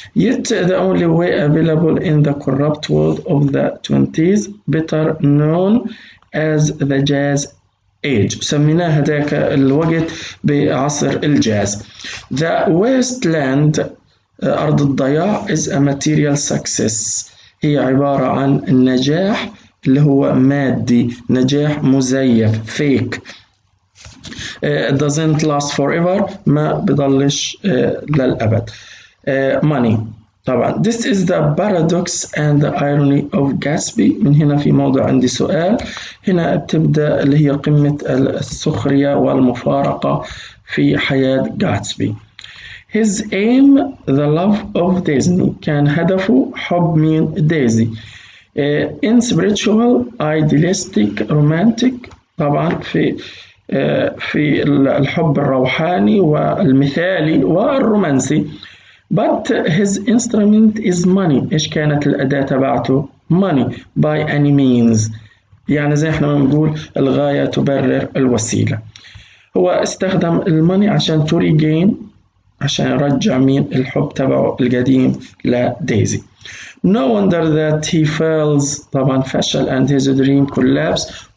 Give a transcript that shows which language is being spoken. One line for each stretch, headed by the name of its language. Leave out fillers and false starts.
English: Yet the only way available in the corrupt world of the 20s, better known as the Jazz Age.
Arabic: سميناه هذاك الوقت بعصر الجاز.
English: The wasteland
Arabic: أرض الضياع
English: is a material success.
Arabic: هي عبارة عن النجاح اللي هو مادي، نجاح مزيف fake.
English: It doesn't last forever.
Arabic: ما بضلش للأبد.
English: Money. طبعا this is the paradox and the irony of Gatsby.
Arabic: من هنا في موضوع عندي سؤال. هنا تبدأ اللي هي قمة السخرية والمفارقة في حياة جاتسبي.
English: His aim the love of Disney.
Arabic: كان هدفه حب مين؟ ديزي.
English: In spiritual, idealistic, romantic.
Arabic: طبعا في الحب الروحاني والمثالي والرومانسي.
English: But his instrument is money.
Arabic: إيش كانت الأداة تبعته؟
English: money by any means.
Arabic: يعني زي احنا بنقول الغاية تبرر الوسيلة. هو استخدم الماني عشان
English: to regain،
Arabic: عشان يرجع مين؟ الحب تبعه القديم لديزي.
English: No wonder that he fails.
Arabic: طبعا فشل
English: and his dream collapse.